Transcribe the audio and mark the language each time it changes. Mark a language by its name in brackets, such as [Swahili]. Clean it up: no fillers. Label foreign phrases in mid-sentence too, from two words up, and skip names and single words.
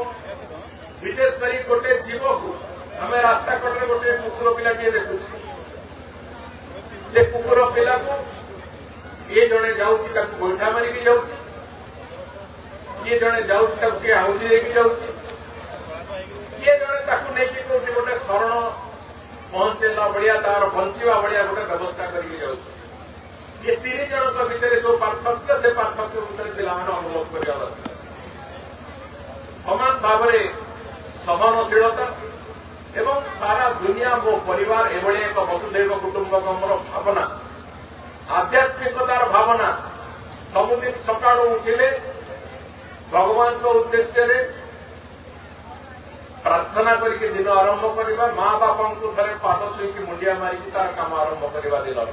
[Odia] ବିଶେଷ କରି ଗୋଟେ ଜୀବକୁ ଆମେ ରାସ୍ତା କଡ଼ରେ ଗୋଟେ କୁକୁର ପିଲାଟିଏ ଦେଖୁଛୁ, ସେ କୁକୁର ପିଲାକୁ କିଏ ଜଣେ ଯାଉଛି ତାକୁ ଗୋଇଠା ମାରିକି ଯାଉଛି, କିଏ ଜଣେ ଯାଉଛି ତାକୁ କିଏ ଆଉଁସି ଦେଇକି ଯାଉଛି, କିଏ ଜଣେ ତାକୁ ନେଇକି କୋଉଠି ଗୋଟେ ଶରଣ ପହଞ୍ଚେଇଲା ଭଳିଆ ତାର ବଞ୍ଚିବା ଭଳିଆ ଗୋଟେ ବ୍ୟବସ୍ଥା କରିକି ଯାଉଛି। [Hindi] ये तीन जनों [Odia] ଭିତରେ ଯୋଉ ପାର୍ଥକ୍ୟ, ସେ ପାର୍ଥକ୍ୟ ଭିତରେ ପିଲାମାନେ ଅନୁଭବ କରିବା ଦରକାର। ସମାନ ଭାବରେ ସହନଶୀଳତା ଏବଂ ସାରା ଦୁନିଆ ମୋ ପରିବାର ଏଭଳି ଏକ ବସୁଧୈବ କୁଟୁମ୍ବକମର ଭାବନା, ଆଧ୍ୟାତ୍ମିକତାର ଭାବନା, ସବୁଦିନ ସକାଳୁ ଉଠିଲେ ଭଗବାନଙ୍କ ଉଦ୍ଦେଶ୍ୟରେ ପ୍ରାର୍ଥନା କରିକି ଦିନ ଆରମ୍ଭ କରିବା, ମା ବାପାଙ୍କୁ ଥରେ ପାଦ ଛୁଇଁକି ମୁଣ୍ଡିଆ ମାରିକି ତାର କାମ ଆରମ୍ଭ କରିବା ଦିନର।